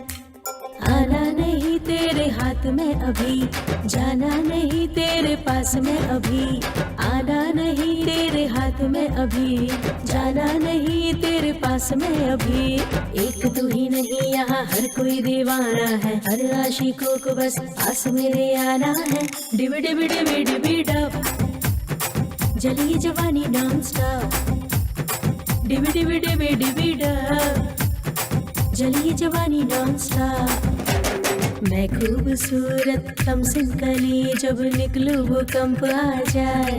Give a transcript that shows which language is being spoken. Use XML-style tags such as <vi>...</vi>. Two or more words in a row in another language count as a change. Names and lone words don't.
<hi>आना नहीं तेरे हाथ में अभी, जाना नहीं तेरे पास में अभी। आना नहीं तेरे हाथ में अभी, जाना नहीं तेरे पास में अभी। एक तू ही नहीं यहाँ हर कोई दीवाना है, हर आशिकों को बस पास मेरे आना है। डिबी डिबी डिबी डिबी डब, जली जवानी</hi> <en>non stop.</en> <hi>डिबी डिबी डिबी डिबी डब, जली जवानी</hi> <en>non stop.</en> <hi>मैं खूबसूरत कमसिन कली, जब निकलूं भूकंप आ जाए।</hi>